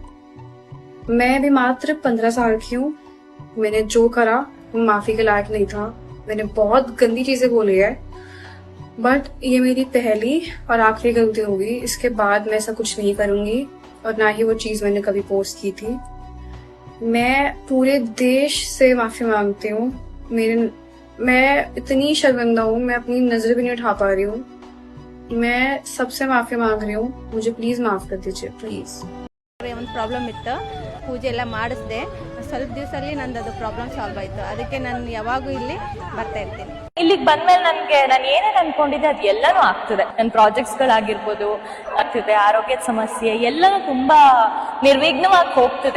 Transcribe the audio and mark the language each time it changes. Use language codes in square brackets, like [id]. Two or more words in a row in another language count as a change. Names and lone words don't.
[hi] मैं भी मात्र 15 साल की हूँ, मैंने जो करा वो माफी के लायक नहीं था, मैंने बहुत गंदी चीजें बोली है, बट ये मेरी पहली और आखिरी गलती होगी, इसके बाद मैं ऐसा कुछ नहीं करूंगी और ना ही वो चीज मैंने कभी पोस्ट की थी। मैं पूरे देश से माफी मांगती हूँ, मैं इतनी शर्मिंदा हूँ, मैं अपनी नजर भी नहीं उठा पा रही हूँ, मैं सबसे माफी मांग रही हूँ, मुझे प्लीज माफ कर दीजिए प्लीज। [kn] ಒಂದು ಪ್ರಾಬ್ಲಮ್ ಇತ್ತು, ಪೂಜೆ ಎಲ್ಲ ಮಾಡಿಸಿದೆ, ಸ್ವಲ್ಪ ದಿವಸದಲ್ಲಿ ನಂದು ಅದು ಪ್ರಾಬ್ಲಮ್ ಸಾಲ್ವ್ ಆಯ್ತು, ಅದಕ್ಕೆ ನಾನು ಯಾವಾಗೂ ಇಲ್ಲಿ ಬರ್ತಾ ಇರ್ತೀನಿ। ಇಲ್ಲಿಗೆ ಬಂದ್ಮೇಲೆ ನಾನು ಏನೇನು ಅನ್ಕೊಂಡಿದ್ದೆ ಅದು ಎಲ್ಲನೂ ಆಗ್ತದೆ, ನನ್ನ ಪ್ರಾಜೆಕ್ಟ್ಸ್ ಗಳಾಗಿರ್ಬೋದು ಆಗ್ತಿದೆ, ಆರೋಗ್ಯದ ಸಮಸ್ಯೆ ಎಲ್ಲನೂ ತುಂಬಾ ನಿರ್ವಿಘ್ನವಾಗಿ ಹೋಗ್ತಿದೆ।